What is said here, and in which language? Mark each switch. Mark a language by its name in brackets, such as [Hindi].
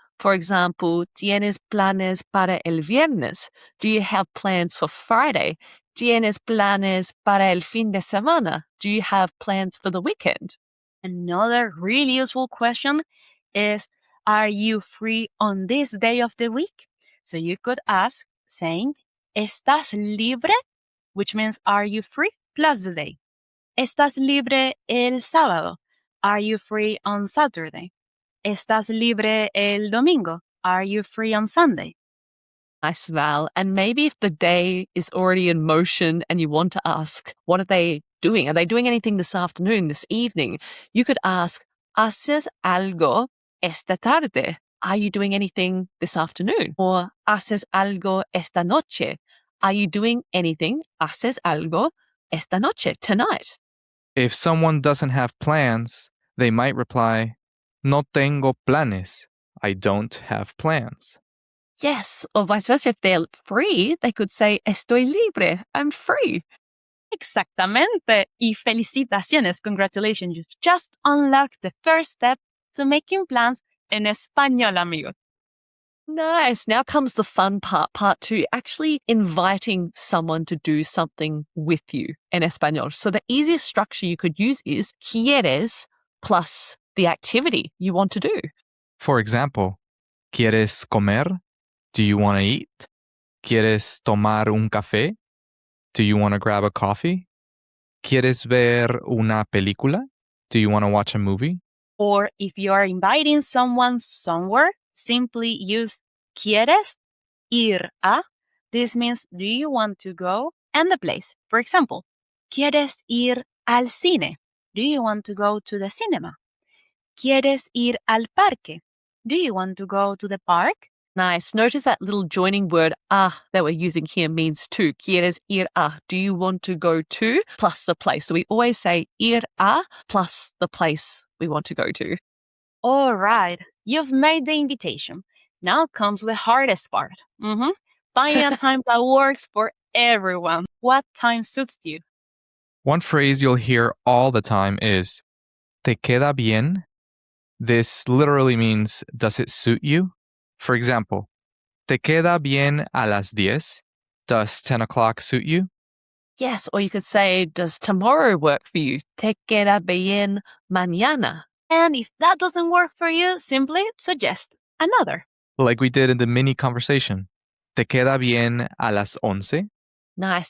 [English] For example, [Spanish] ¿Tienes planes para el viernes? [English] Do you have plans for Friday? [Spanish] ¿Tienes planes para el fin de semana? [English] Do you have plans for the weekend? Another really useful question is, are you free on this day of the week? So you could ask saying, [Spanish] ¿Estás libre? [English] Which means, are you free? Plus the day. [Spanish] ¿Estás libre el sábado? [English] Are you free on Saturday? [Spanish] ¿Estás libre el domingo? [English] Are you free on Sunday? Nice, Val. And maybe if the day is already in motion and you want to ask, what are they doing? Are they doing anything this afternoon, this evening? You could ask, [Spanish] ¿Haces algo esta tarde? [English] Are you doing anything this afternoon? [Spanish] Or ¿Haces algo esta noche? [English] Are you doing anything? [Spanish] ¿Haces algo esta noche, tonight? [English] If someone doesn't have plans, they might reply, [Spanish] No tengo planes. [English] I don't have plans. Yes, or vice versa. If they're free, they could say, [Spanish] Estoy libre. [English] I'm free. [Spanish] Exactamente. Y felicitaciones. Congratulations. [English] You've just unlocked the first step to making plans [Spanish] en español, [English] amigos. Nice. Now comes the fun part 2, actually inviting someone to do something with you in Espanol. So the easiest structure you could use is quieres plus the activity you want to do. For example, [Spanish] ¿Quieres comer? [English] Do you want to eat? [Spanish] ¿Quieres tomar un café? [English] Do you want to grab a coffee? [Spanish] ¿Quieres ver una película? [English] Do you want to watch a movie? Or if you are inviting someone somewhere, simply use [Spanish] ¿Quieres ir a? [English] This means do you want to go and the place. For example, [Spanish] ¿Quieres ir al cine? [English] Do you want to go to the cinema? [Spanish] ¿Quieres ir al parque? [English] Do you want to go to the park? Nice. Notice that little joining word that we're using here means to. [Spanish] Quieres ir a. [English] Do you want to go to plus the place? So we always say [Spanish] ir a [English] plus the place we want to go to. All right, you've made the invitation. Now comes the hardest part. Finding a time that works for everyone. What time suits you? One phrase you'll hear all the time is, [Spanish] ¿Te queda bien? [English] This literally means, does it suit you? For example, [Spanish] ¿Te queda bien a las 10? [English] Does 10 o'clock suit you? Yes, or you could say, does tomorrow work for you? [Spanish] Te queda bien mañana. [English] And if that doesn't work for you, simply suggest another. Like we did in the mini conversation. [Spanish] ¿Te queda bien a las 11? [English] Nice.